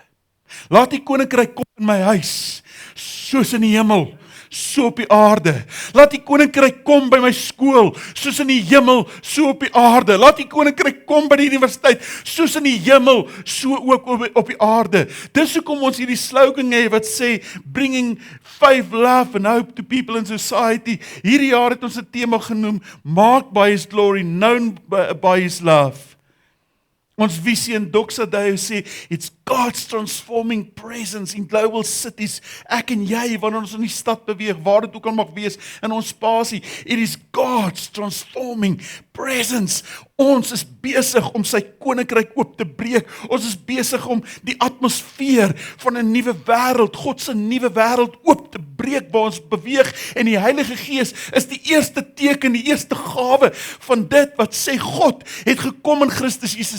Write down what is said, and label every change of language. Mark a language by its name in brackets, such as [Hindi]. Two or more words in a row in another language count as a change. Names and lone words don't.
[Afrikaans] Laat die koninkryk kom in my huis, soos in die hemel, so op die aarde. Laat die koninkryk kom by my skool, soos in die hemel, so op die aarde. Laat die koninkryk kom by die universiteit, soos in die hemel, so ook op die aarde. Dis hoekom ons hierdie slogan het wat sê, [English] bringing faith, love and hope to people in society. [Afrikaans] Hierdie jaar het ons 'n tema genoem, [English] marked by his glory, known by his love. [Afrikaans] Ons visie in Doxa Deo sê, [English] it's God's transforming presence in global cities. [Afrikaans] Ek en jy, wanneer ons in die stad beweeg, waar dit ook al mag wees, in ons spasie, [English] it is God's transforming presence. [Afrikaans] Ons is besig om sy koninkryk oop te breek. Ons is besig om die atmosfeer van 'n nuwe wêreld, God se nuwe wêreld oop te breek waar ons beweeg, en die Heilige Gees is die eerste teken, die eerste gawe van dit wat sê God het gekom in Christus Jesus.